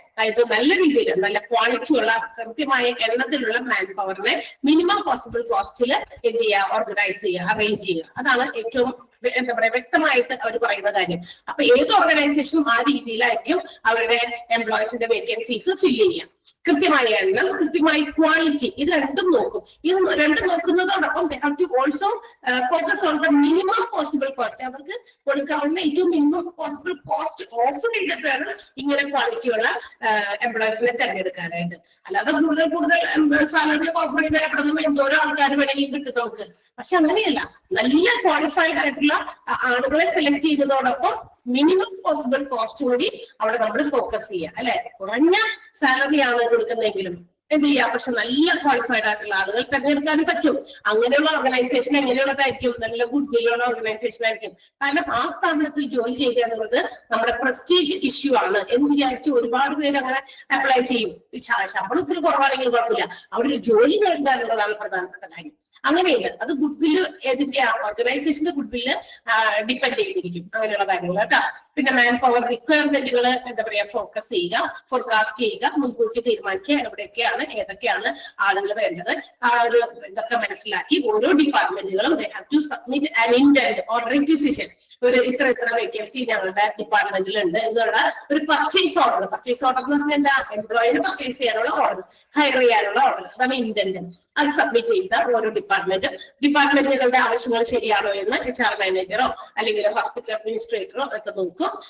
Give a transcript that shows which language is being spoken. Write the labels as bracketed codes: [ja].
[ml] അതായത് നല്ല രീതിയിൽ നല്ല ക്വാളിറ്റിയുള്ള കൃത്യമായ എണ്ണത്തിലുള്ള മാൻ പവറിനെ മിനിമം പോസിബിൾ കോസ്റ്റിൽ എന്ത് ചെയ്യുക, ഓർഗനൈസ് ചെയ്യുക, അറേഞ്ച് ചെയ്യുക. അതാണ് ഏറ്റവും എന്താ പറയാ വ്യക്തമായിട്ട് അവർ പറയുന്ന കാര്യം. അപ്പൊ ഏത് ഓർഗനൈസേഷനും ആ രീതിയിലായിരിക്കും അവരുടെ എംപ്ലോയീസിന്റെ വേക്കൻസീസ് ഫില്ല് ചെയ്യുക. കൃത്യമായ എണ്ണം, കൃത്യമായ ക്വാളിറ്റി, ഇത് രണ്ടും നോക്കും. ഇത് രണ്ടും നോക്കുന്നതോടൊപ്പം [en] they have to also focus on the minimum possible cost. [ml] അവർക്ക് കൊടുക്കാവുന്ന ഏറ്റവും മിനിമം പോസിബിൾ കോസ്റ്റ് ഓഫർ ചെയ്തിട്ട് വേണം ഇങ്ങനെ ക്വാളിറ്റിയുള്ള എംപ്ലോയീസിനെ തെരഞ്ഞെടുക്കാനായിട്ട്. അല്ലാതെ കൂടുതൽ സാലറി ഓഫർ ചെയ്ത് എവിടെ നിന്നും എന്തോരോ ആൾക്കാർ വേണമെങ്കിൽ കിട്ടും നമുക്ക്. പക്ഷെ അങ്ങനെയല്ല, നല്ല ക്വാളിഫൈഡ് ആയിട്ടുള്ള ആളുകളെ സെലക്ട് ചെയ്യുന്നതോടൊപ്പം മിനിമം പോസിബിൾ കോസ്റ്റ് കൂടി അവിടെ നമ്മൾ ഫോക്കസ് ചെയ്യുക അല്ലെ. കുറഞ്ഞ സാലറി ആണ് കൊടുക്കുന്നതെങ്കിലും എന്ത് ചെയ്യാം, പക്ഷെ നല്ല ക്വാളിഫൈഡ് ആയിട്ടുള്ള ആളുകൾ തെരഞ്ഞെടുക്കാനും പറ്റും. അങ്ങനെയുള്ള ഓർഗനൈസേഷൻ എങ്ങനെയുള്ളതായിരിക്കും, നല്ല ഗുഡ് വില്ലുള്ള ഓർഗനൈസേഷൻ ആയിരിക്കും. കാരണം ആ സ്ഥാപനത്തിൽ ജോലി ചെയ്യുക എന്നുള്ളത് നമ്മുടെ പ്രസ്റ്റീജ് ഇഷ്യൂ ആണ് എന്ന് വിചാരിച്ച് ഒരുപാട് പേര് അങ്ങനെ അപ്ലൈ ചെയ്യും. ശമ്പളം ഒത്തിരി കുറവാണെങ്കിൽ കുഴപ്പമില്ല, അവിടെ ജോലി നേടുക എന്നുള്ളതാണ് പ്രധാനപ്പെട്ട കാര്യം. അങ്ങനെയുണ്ട്. അത് ഗുഡ് വില്ല് ഏതിന്റെ ഓർഗനൈസേഷന്റെ ഗുഡ് വില്ല് ഡിപ്പെൻഡ് ചെയ്തിരിക്കും അങ്ങനെയുള്ള കാര്യങ്ങൾ കേട്ടോ. പിന്നെ മാൻ പവർ റിക്വയർമെന്റുകൾ എന്താ പറയാ ഫോക്കസ് ചെയ്യുക, ഫോർകാസ്റ്റ് ചെയ്യുക, മുൻകൂട്ടി തീരുമാനിക്കുക എവിടെയൊക്കെയാണ് ഏതൊക്കെയാണ് ആളുകൾ വേണ്ടത്. ആ ഒരു ഇതൊക്കെ മനസ്സിലാക്കി ഓരോ ഡിപ്പാർട്ട്മെന്റുകളും [en] they have to submit an intent or requisition. [ml] ഒരു ഇത്ര വേക്കൻസി ഞങ്ങളുടെ ഡിപ്പാർട്ട്മെന്റിൽ ഉണ്ട് എന്നുള്ള ഒരു പർച്ചേസ് ഓർഡർ എന്ന് പറഞ്ഞാൽ എന്താ, എംപ്ലോയിനെ പർച്ചേസ് ചെയ്യാനുള്ള ഓർഡർ, ഹയർ ചെയ്യാനുള്ള ഓർഡർ, അതാണ് ഇന്റന്റ്. അത് സബ്മിറ്റ് ചെയ്ത ഓരോ ഡിപ്പാർട്ട്മെന്റുകളുടെ ആവശ്യങ്ങൾ ശരിയാണോ എന്ന് HR മാനേജറോ അല്ലെങ്കിൽ ഹോസ്പിറ്റൽ അഡ്മിനിസ്ട്രേറ്ററോ ഒക്കെ നോക്കും.